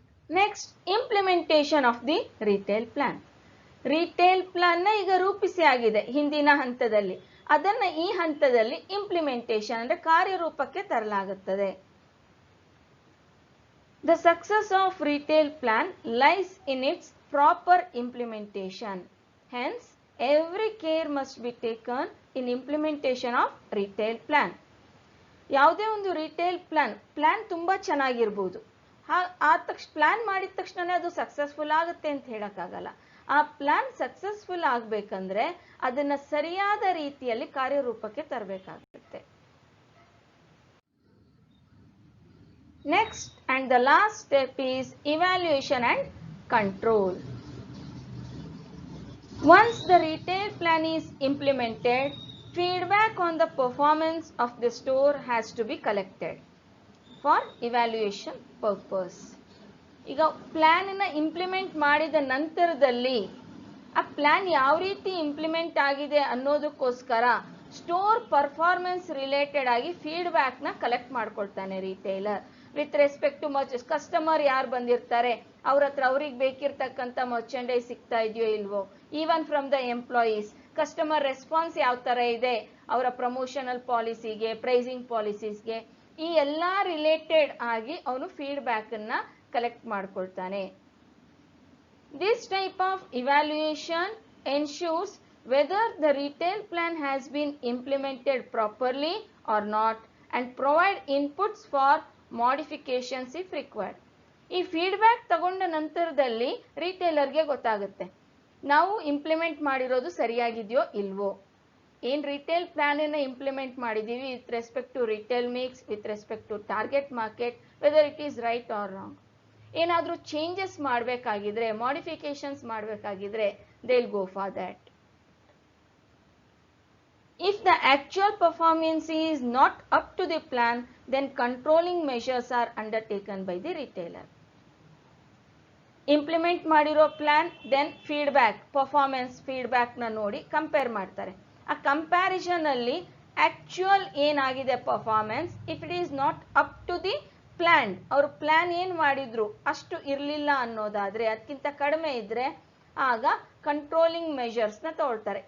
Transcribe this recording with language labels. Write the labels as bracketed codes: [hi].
[kn] Next, implementation of the retail plan. Retail plan ನ ಈಗ ರೂಪಿಸಿ ಆಗಿದೆ ಹಿಂದಿನ ಹಂತದಲ್ಲಿ, ಅದನ್ನ ಈ ಹಂತದಲ್ಲಿ ಇಂಪ್ಲಿಮೆಂಟೇಷನ್ ಅಂದ್ರೆ ಕಾರ್ಯರೂಪಕ್ಕೆ ತರಲಾಗುತ್ತದೆ. [en] The success of retail plan lies in its proper implementation. Hence, every care must be taken in implementation of retail plan. [kn] ಯಾವುದೇ ಒಂದು ರಿಟೇಲ್ ಪ್ಲಾನ್ ತುಂಬಾ ಚೆನ್ನಾಗಿರ್ಬೋದು, ಪ್ಲಾನ್ ಮಾಡಿದ ತಕ್ಷಣ ಅದು ಸಕ್ಸಸ್ಫುಲ್ ಆಗುತ್ತೆ ಅಂತ ಹೇಳಕ್ಕಾಗಲ್ಲ. ಆ ಪ್ಲಾನ್ ಸಕ್ಸಸ್ಫುಲ್ ಆಗ್ಬೇಕಂದ್ರೆ ಅದನ್ನ ಸರಿಯಾದ ರೀತಿಯಲ್ಲಿ ಕಾರ್ಯರೂಪಕ್ಕೆ ತರಬೇಕಾಗುತ್ತೆ. [en] Next and the last step is evaluation and control. Once the retail plan is implemented, feedback on the performance of the store has to be collected for evaluation purpose. [kn] ಈಗ plan ಅನ್ನ implement ಮಾಡಿದ ನಂತರದಲ್ಲಿ ಆ plan ಯಾವ ರೀತಿ implement ಆಗಿದೆ ಅನ್ನೋದಕ್ಕೋಸ್ಕರ store performance related ಆಗಿ feedback ನ collect ಮಾಡ್ಕೊಳ್ತಾನೆ retailer. With respect to customer ಯಾರು ಬಂದಿರ್ತಾರೆ ಅವ್ರ ಹತ್ರ ಅವ್ರಿಗೆ ಬೇಕಿರ್ತಕ್ಕಂಥ ಮರ್ಚೆಂಡೈಸ್ ಸಿಗ್ತಾ ಇದೆಯೋ ಇಲ್ವೋ, [en] even from the employees [kn] customer response ಯಾವ ತರ ಇದೆ ಅವರ ಪ್ರಮೋಷನಲ್ ಪಾಲಿಸಿಗೆ, ಪ್ರೈಸಿಂಗ್ ಪಾಲಿಸೀಸ್ಗೆ, ಈ ಎಲ್ಲಾ ರಿಲೇಟೆಡ್ ಆಗಿ ಅವನು ಫೀಡ್ಬ್ಯಾಕ್ ಅನ್ನ collect ಮಾಡ್ಕೊಳ್ತಾನೆ. [en] This type of evaluation ensures whether the retail plan has been implemented properly or not and provide inputs for modifications if required. [kn] ಈ ಫೀಡ್ಬ್ಯಾಕ್ ತಗೊಂಡ ನಂತರದಲ್ಲಿ ರಿಟೇಲರ್ಗೆ ಗೊತ್ತಾಗುತ್ತೆ ನಾವು ಇಂಪ್ಲಿಮೆಂಟ್ ಮಾಡಿರೋದು ಸರಿಯಾಗಿದೆಯೋ ಇಲ್ವೋ. ಏನ್ ರಿಟೇಲ್ ಪ್ಲಾನ್ ಅನ್ನ ಇಂಪ್ಲಿಮೆಂಟ್ ಮಾಡಿದೀವಿ with respect to retail mix, with respect to target market, [en] Whether it is right or wrong. [kn] ಏನಾದ್ರೂ changes ಮಾಡಬೇಕಾಗಿದ್ರೆ, modifications ಮಾಡಬೇಕಾಗಿದ್ರೆ [en] They will go for that. If the actual performance is not up to the plan, then controlling measures are undertaken by the retailer. [kn] Implement ಮಾಡಿರೋ plan, then feedback, performance feedback ನ ನೋಡಿ compare ಮಾಡ್ತಾರೆ. ಆ comparison ಅಲ್ಲಿ actual ಏನಾಗಿದೆ performance, [en] if it is not up to the plan, [kn] ಅವ್ರ plan ಏನ್ ಮಾಡಿದ್ರು ಅಷ್ಟು ಇರ್ಲಿಲ್ಲ ಅನ್ನೋದಾದ್ರೆ, ಅದಕ್ಕಿಂತ ಕಡಿಮೆ ಇದ್ರೆ ಆಗ ಕಂಟ್ರೋಲಿಂಗ್ ಮೆಷರ್ಸ್ ನ ತಗೊಳ್ತಾರೆ.